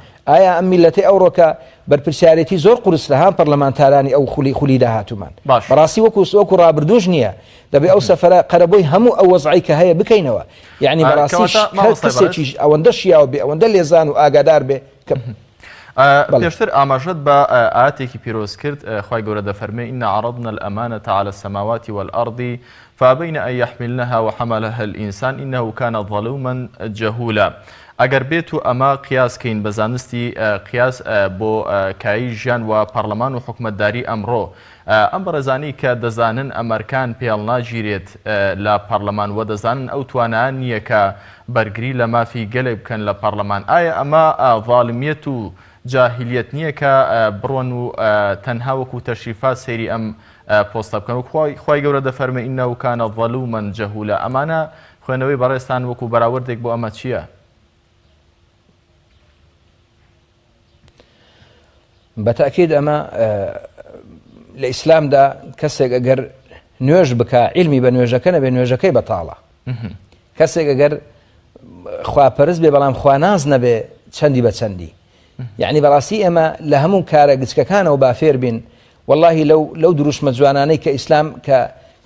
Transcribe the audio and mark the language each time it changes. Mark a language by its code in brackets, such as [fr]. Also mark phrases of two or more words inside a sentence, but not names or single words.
[ckb] ئایا ئەم میلەتەی ئەوڕۆکە بەرپرسیارەتی زۆر قورس لە هەم پەرلەمانتارانی ئەو خولی داهاتومان بەڕاستی وەکو ڕابردوش نییە دەبێت ئەو سەفەرە قەرەبۆی هەموو ئەو وەزعی کە هەیە بکەینەوە یعنی بەڕاستی کەسێکی ئەوەندە شیاو بێ ئەوەندە لێزان و ئاگادار بێ پێشتر ئاماژەت بە ئاەتێکی پیرۆز کرد خوای گەورە دەفەرمێ [ar] إن عرضنا الأمانة على السماوات والأرض فأبين أن يحملنها وحملها الإنسان إنه كان ظلوما [ckb] جهولا ئەگەر بێت و ئەمە قیاسکەین بە زانستی قیاس بۆ کایی ژیان و پەرلەمان و حکومەتداری ئەمڕۆ ئەم بەڕێزانی کە دەزانن ئەمریکان پێڵ ناگیرێت لە پەرلەمان و دەزانن ئەو توانایان نییە کە بەرگری لە مافی گەلێک بکەن لە پەرلەمان ئایا ئەمە ڤاڵمیەت و جاهلیەت نییە کە بڕۆن و تەنها وەکو تەشریفات سەیری ئەم پۆستە بکەن و خوای گەورە دەفەرمێ [ar] إنه كان ظلوما جهولا [ckb] ئەمانە خوێنەوەی بەڕێستان وەکو بەراوردێک بۆ ئەمە چییە؟ بەتاکید ئەمە لە ئیسلامدا کەسێک ئەگەر نوێژ بکە عیلمی بە نوێژەکە نەبێ نوێژەکەی بەتاڵە کەسێک ئەگەر خواپەرست بێ بەڵام خواناز نەبێ چەندی بە چەندی یعنی بەڕاستی ئێمە لە هەموو کارە گچکەکانەوە بافێر بین واللهی لەو دروشمە جوانانەی کە ئیسلام کە